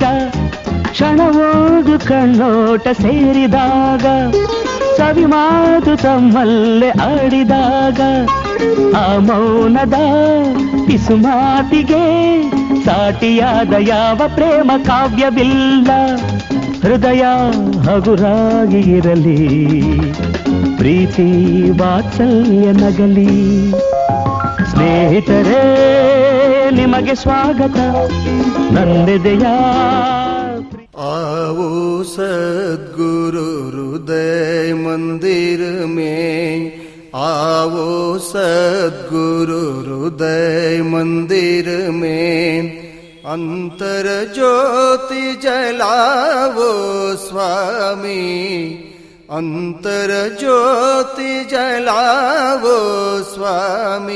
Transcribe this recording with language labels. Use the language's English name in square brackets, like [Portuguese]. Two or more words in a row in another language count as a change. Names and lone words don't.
[Kannada] ಕ್ಷಣವೋದು ಕಣ್ಣೋಟ ಸೇರಿದಾಗ, ಸವಿ ಮಾತು ತಮ್ಮಲ್ಲೇ ಆಡಿದಾಗ, ಆ ಮೌನದ ಪಿಸುಮಾತಿಗೆ ಸಾಟಿಯಾದ ಯಾವ ಪ್ರೇಮ ಕಾವ್ಯವಿಲ್ಲ. ಹೃದಯ ಹಗುರಾಗಿ ಇರಲಿ, ಪ್ರೀತಿ ವಾತ್ಸಲ್ಯ ನಗಲಿ. ಸ್ನೇಹಿತರೇ, ನಿಮಗೆ ಸ್ವಾಗತ, ನನ್ನೆದೆಯ. [Hindi] आओ सद्गुरु हृदय मंदिर में, आओ सद्गुरु हृदय मंदिर में, अंतर ज्योति जलावो स्वामी, अंतर ज्योति जलावो स्वामी.